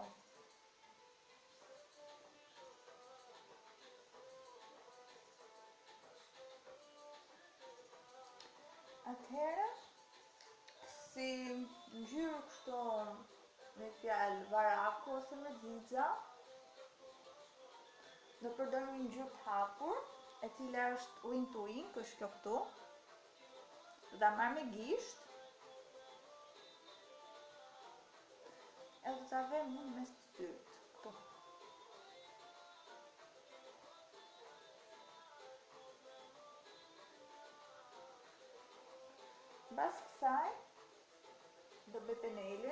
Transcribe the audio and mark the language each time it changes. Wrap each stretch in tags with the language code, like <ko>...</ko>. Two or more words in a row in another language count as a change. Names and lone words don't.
<sq>Atëherë, si ngjyrë kështu me fjalë varaku ose me xixa, do përdor një ngjyrë të hapur, e cila është</sq> <en>wing to wing,</en> <sq>është kjo këtu. Do ta marr me gisht. Edhe ta vem në mes të syrit, këtu. Mbas kësaj, do bëj penelin.</sq>